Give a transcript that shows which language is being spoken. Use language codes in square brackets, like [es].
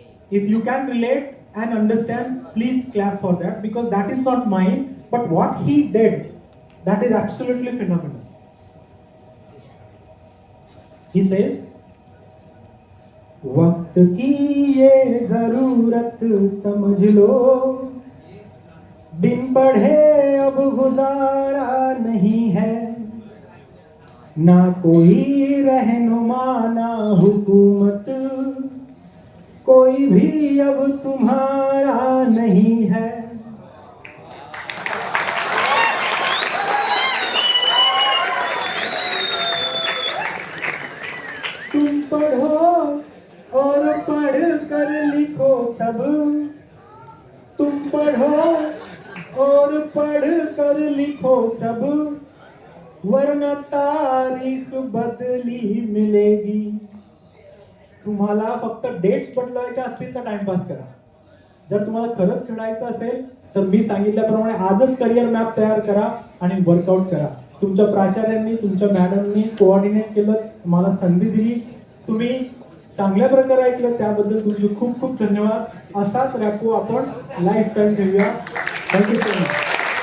[en] If you can relate and understand please clap for that because that is not mine but what he did that is absolutely phenomenal. He says, [hi] वक्त की ये जरूरत समझ लो, बिन पढ़े अब गुजारा नहीं है, ना कोई रहनुमा ना हुकूमत, कोई भी अब तुम्हारा नहीं है. तुम पढ़ो और पढ़ कर लिखो सब, तुम पढ़ो और पढ़ कर लिखो सब, वरना तारीख बदली मिलेगी. [mr] तुम्हाला फक्त डेट्स बदलायच्या असतील तर टाइमपास करा. जर तुम्हाला खरंच खेळायचं असेल तर मी सांगितल्याप्रमाणे आजच करिअर मॅप तयार करा आणि वर्कआउट करा. तुमच्या प्राचार्यांनी, तुमच्या मॅडमनी कोऑर्डिनेट केलं, मला संधी दिली, तुम्ही चांगल्या प्रकारे ऐकलं, त्याबद्दल तुमचे खूप खूप धन्यवाद. असाच रॅपो आपण लाईफ टाईम ठेवूया. [en] Thank you so much.